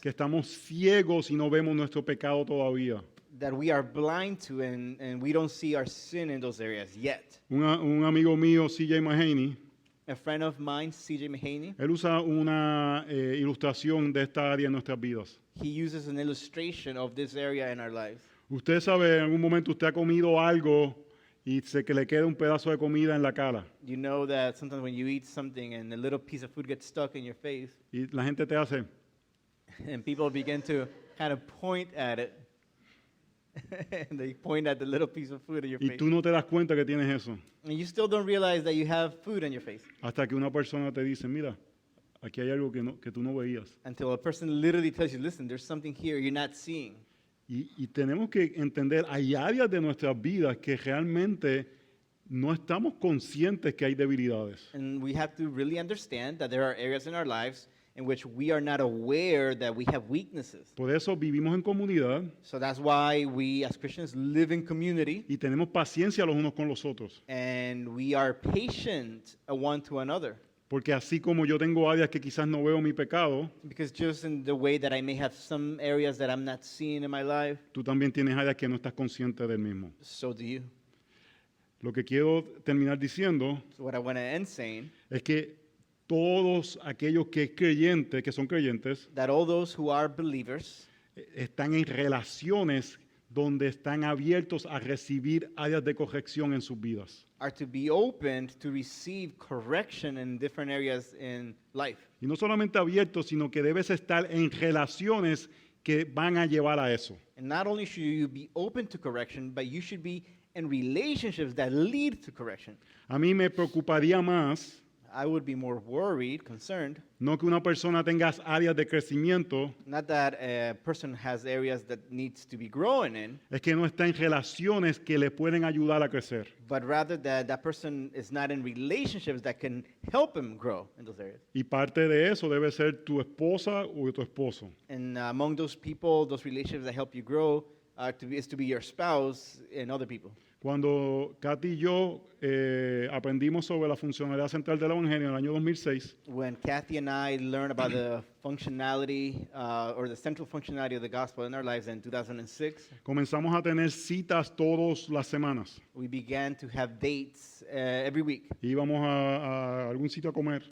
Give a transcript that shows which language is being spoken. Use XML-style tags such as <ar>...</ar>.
<es>que estamos ciegos y no vemos nuestro pecado todavía.</es> <en>that we are blind to and we don't see our sin in those areas yet.</en> <es>Un amigo mío, C.J. Mahaney,</es> <en>A friend of mine, C.J. Mahaney,</en> <es>él usa una ilustración de esta área en nuestras vidas.</es> <en>he uses an illustration of this area in our lives.</en> <es>Usted sabe, en algún momento usted ha comido algo y que le queda un pedazo de comida en la cara.</es> <en>You know that sometimes when you eat something and a little piece of food gets stuck in your face,</en> <es>Y la gente te hace,</es> <en>and people begin to kind of point at it, And they point at the little piece of food in your</en> <es>Y</es> <en>face.</en> <es>tú no te das cuenta que tienes eso.</es> <en>And you still don't realize that you have food on your face</en> <es>Hasta que una persona te dice, mira, aquí hay algo que tú no veías.</es> <en>until a person literally tells you, listen, there's something here you're not seeing.</en> <es>Y tenemos que entender, hay áreas de nuestras vidas que realmente no estamos conscientes que hay debilidades.</es> <en>And we have to really understand that there are areas in our lives in which we are not aware that we have weaknesses.</en> <es>Por eso vivimos en comunidad</es> <en>So that's why we as Christians live in community</en> <es>y tenemos paciencia los unos con los otros.</es> <en>and we are patient one to another.</en> <es>Porque así como yo tengo áreas que quizás no veo mi pecado,</es> <en>Because just in the way that I may have some areas that I'm not seeing in my life,</en> <es>tú también tienes áreas que no estás consciente del mismo.</es> <en>so do you.</en> <es>Lo que quiero terminar diciendo</es> <en>So what I want to end saying,</en> <es>es que todos aquellos que son creyentes,</es> <en>that all those who are believers</en> <es>están en relaciones donde están abiertos a recibir áreas de corrección en sus vidas.</es> <en>are to be opened to receive correction in different areas in life.</en> <es>Y no solamente abiertos, sino que debes estar en relaciones que van a llevar a eso.</es> <en>And not only should you be open to correction, but you should be in relationships that lead to correction.</en> <es>A mí me preocuparía más</es> <en>I would be more worried, concerned,</en> <es>no que una persona tenga áreas de crecimiento,</es> <en>not that a person has areas that needs to be growing in,</en> <es>es que no está en relaciones que le pueden ayudar a crecer.</es> <en>but rather that that person is not in relationships that can help him grow in those areas.</en> <es>Y parte de eso debe ser tu esposa o tu esposo.</es> <en>And among those people, those relationships that help you grow, is to be your spouse and other people.</en> <es>Cuando Katy y yo aprendimos sobre la funcionalidad central del Evangelio en el año 2006,</es> <en>When Kathy and I learned about the functionality or the central functionality of the gospel in our lives in 2006,</en> <es>comenzamos a tener citas todas las semanas.</es> <en>we began to have dates every week.</en> <es>Íbamos a algún sitio a comer</es>